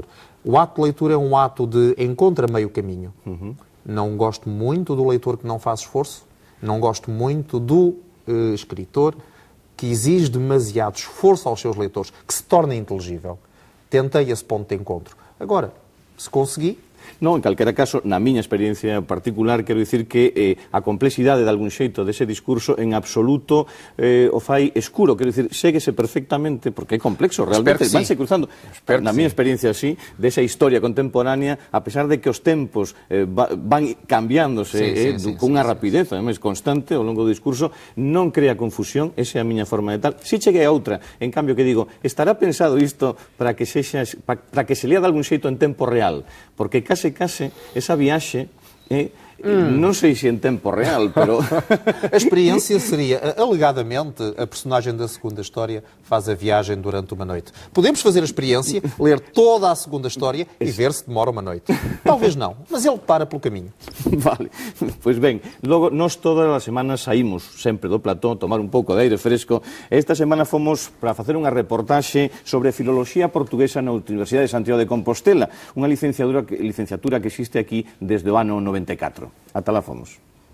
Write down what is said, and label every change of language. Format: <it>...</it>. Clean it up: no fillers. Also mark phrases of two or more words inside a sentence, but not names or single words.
<pt>O ato de leitura é um ato de encontro a meio caminho. Não gosto muito do leitor que não faz esforço, não gosto muito do escritor que exige demasiado esforço aos seus leitores, que se torna inteligível. Tentei esse ponto de encontro. Agora, se consegui...</pt> <gl>Non, en calquera caso, na miña experiencia particular, quero dicir que a complexidade de algún xeito dese discurso en absoluto o fai escuro, quero dicir, séguese perfectamente, porque é complexo, realmente, vanse cruzando. Na miña experiencia, así, desa historia contemporánea, a pesar de que os tempos van cambiándose con unha rapidez, además, constante ao longo do discurso, non crea confusión, esa é a miña forma de tal. Si cheguei a outra, en cambio, que digo, estará pensado isto para que se lea de algún xeito en tempo real, porque case esa viaxe non sei se en tempo real, pero...</gl> <pt>A experiência seria, alegadamente, a personagem da segunda história faz a viagem durante uma noite. Podemos fazer a experiência, ler toda a segunda história e ver se demora uma noite. Talvez não, mas ele para pelo caminho.</pt> <gl>Vale, pois ben, logo, nós todas as semanas saímos sempre do plató, tomar un pouco de aire fresco. Esta semana fomos para facer unha reportaxe sobre a filoloxía portuguesa na Universidade de Santiago de Compostela, unha licenciatura que existe aquí desde o ano 94. Ata lá fomos.</gl>